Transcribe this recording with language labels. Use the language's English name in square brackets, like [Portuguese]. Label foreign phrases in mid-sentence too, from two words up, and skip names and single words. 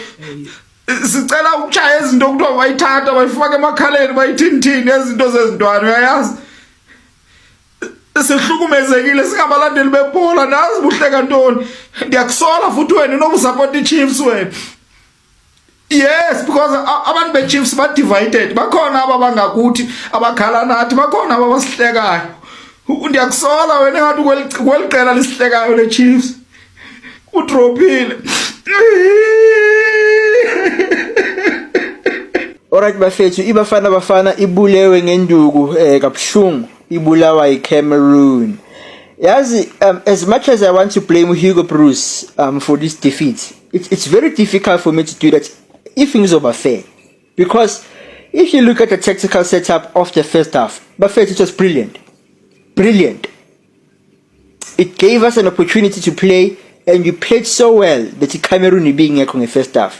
[Zulu] Sicela ukuchaya izinto kuthiwa bayithatha bayifaka emakhaleni bayithini ezinto zezintwana uyayazi. [Xhosa] Sihlukumezekile singabalandeli bebhola nazi buhleka ntoni. Ndiyakusola futhi wena unokusupport iChiefs wena. [English] Yes because [Xhosa] abantu beChiefs ba divided bakhona abangakuthi abakhala nathi bakhona abasihlekayo. Ndiyakusola wena ngathi kweliqela lisihlekayo leChiefs. Udropile. [Zulu] Alright bafethu iBafana ibulewe ngenduku kabuhlungu ibulawa iCameroon. [English] Yazi as much as I want to blame Hugo Bruce for this defeat, it's very difficult for me to do that if things are fair. Because if you look at the tactical setup of the first half, bafethu it was brilliant. It gave us an opportunity to play, and we played so well that Cameroon being in the first half.